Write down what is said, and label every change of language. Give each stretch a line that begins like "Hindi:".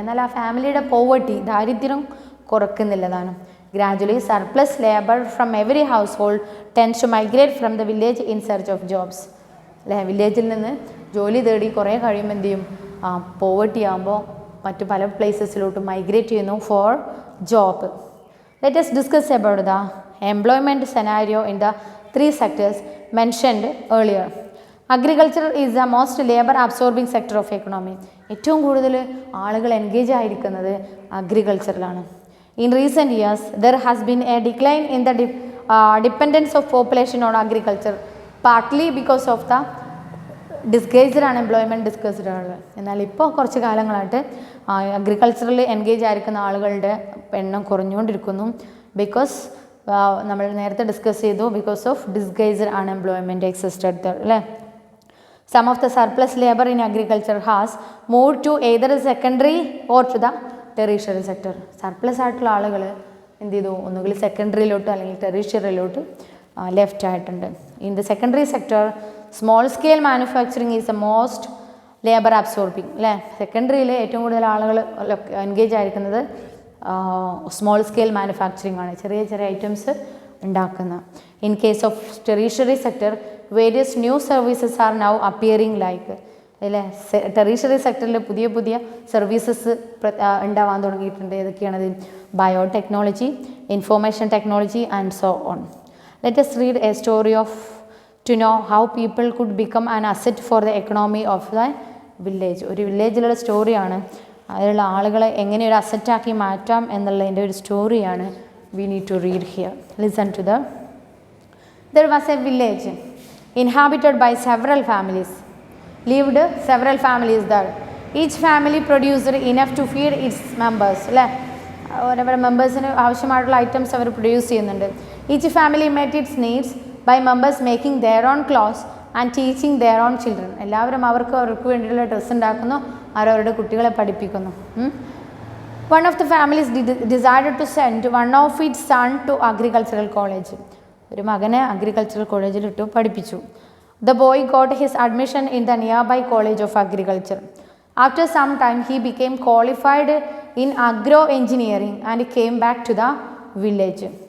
Malayalam: എന്നാൽ ആ ഫാമിലിയുടെ പോവർട്ടി ദാരിദ്ര്യം കുറക്കുന്നില്ല താനും.
English: Gradually surplus labour from every household tends to migrate from the village in search of jobs അല്ലേ.
Malayalam: വില്ലേജിൽ നിന്ന് ജോലി തേടി കുറേ കഴിയുമ്പോൾ എന്ത് ചെയ്യും, പോവർട്ടി ആകുമ്പോൾ മറ്റു പല പ്ലേസസിലോട്ട് മൈഗ്രേറ്റ് ചെയ്യുന്നു
English: For job. Let us discuss about the employment scenario in the 3 sectors mentioned earlier. Agriculture is the most labor absorbing sector of economy.
Malayalam: ഏറ്റവും കൂടുതൽ ആളുകൾ എൻഗേജ് ആയിരിക്കുന്നത് അഗ്രികൾച്ചറിലാണ്.
English: In recent years there has been a decline in the dependence of population on agriculture, partly because of the disguised unemployment discussed ആണ്.
Malayalam: എന്നാൽ ഇപ്പോൾ കുറച്ച് കാലങ്ങളായിട്ട് അഗ്രികൾച്ചറിൽ engage ആയിരിക്കുന്ന ആളുകളുടെ എണ്ണം കുറഞ്ഞുകൊണ്ടിരിക്കുന്നു. ബിക്കോസ് നമ്മൾ നേരത്തെ ഡിസ്കസ് ചെയ്തു,
English: because of disguised unemployment existed
Malayalam: അല്ലേ.
English: Some of the surplus labour in agriculture has move to either secondary or to the tertiary sector.
Malayalam: Surplus ആയിട്ടുള്ള ആളുകൾ എന്ത് ചെയ്തു, ഒന്നുകിൽ സെക്കൻഡറിയിലോട്ട് അല്ലെങ്കിൽ ടെറിഷ്യറിയിലോട്ട് ലെഫ്റ്റ് ആയിട്ടുണ്ട്.
English: In the secondary sector small scale manufacturing is the most labour absorbing അല്ലേ.
Malayalam: സെക്കൻഡറിയിൽ ഏറ്റവും കൂടുതൽ ആളുകൾ എൻഗേജ് ആയിരിക്കുന്നത് സ്മോൾ സ്കെയിൽ മാനുഫാക്ചറിങ് ആണ്, ചെറിയ ചെറിയ ഐറ്റംസ് ഉണ്ടാക്കുന്ന.
English: In case of tertiary sector various new services are now appearing like അല്ലേ.
Malayalam: ടെറിഷ്യറി സെക്ടറിൽ പുതിയ പുതിയ സർവീസസ് ഉണ്ടാവാൻ തുടങ്ങിയിട്ടുണ്ട്. ഏതൊക്കെയാണത്?
English: Biotechnology, information technology and so on. Let us read a story to know how people could become an asset for the economy of the village.
Malayalam: ഒരു വില്ലേജിലുള്ള സ്റ്റോറിയാണ്. അതിലുള്ള ആളുകളെ എങ്ങനെ ഒരു അസറ്റാക്കി മാറ്റാം എന്നുള്ളതിൻ്റെ ഒരു സ്റ്റോറിയാണ്
English: we need to read here. Listen to the. There was a village inhabited by several families. Lived several families there. Each family produced enough to feed its members.
Malayalam: അല്ലേ, ഓരോ മെമ്പേഴ്സിന് ആവശ്യമായിട്ടുള്ള ഐറ്റംസ് അവർ പ്രൊഡ്യൂസ് ചെയ്യുന്നുണ്ട്.
English: Each family met its needs by members making their own clothes and teaching their own children.
Malayalam: എല്ലാവരും അവർക്ക് വേണ്ടിയിട്ടുള്ള dress ഉണ്ടാക്കുന്നു, അവരവരുടെ കുട്ടികളെ പഠിപ്പിക്കുന്നു.
English: One of the families decided to send one of its son to agricultural college.
Malayalam: ഒരു മകനെ agricultural കോളേജിൽ ഇട്ടു പഠിപ്പിച്ചു.
English: The boy got his admission in the nearby college of agriculture. After some time he became qualified in agro engineering and came back to the village.